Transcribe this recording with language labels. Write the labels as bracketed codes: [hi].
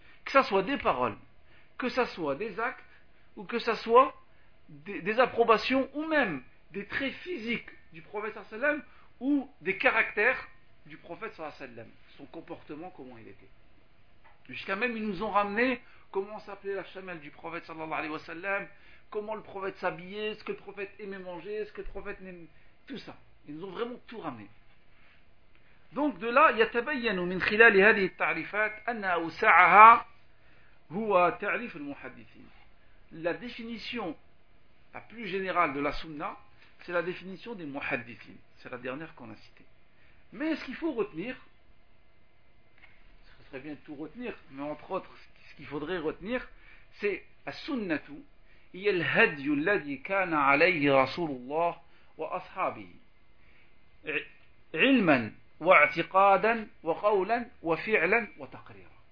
[fr] Que ça soit des paroles, que ça soit des actes, ou que ça soit des approbations, ou même des traits physiques du prophète, sallallahu alayhi wa sallam, ou des caractères du prophète, sallallahu alayhi wa sallam. Son comportement, comment il était. Jusqu'à même, ils nous ont ramené comment s'appelait la chamelle du prophète, sallallahu alayhi wa sallam, comment le prophète s'habillait, ce que le prophète aimait manger, ce que le prophète n'aimait... Tout ça. Ils nous ont vraiment tout ramené. Donc de là, [ar] يتبين من خلال هذه التعريفات أن أوسعها هو تعريف المحدثين. [fr] La définition la plus générale de la sunna, c'est la définition des muhaddithin. C'est la dernière qu'on a citée. Mais ce qu'il faut retenir, ce serait bien de tout retenir, mais entre autres, ce qu'il faudrait retenir, c'est [ar] السنة هي الهدي الذي كان عليه رسول الله وأصحابه علما واعتقادا وقولا وفعلا وتقريرا.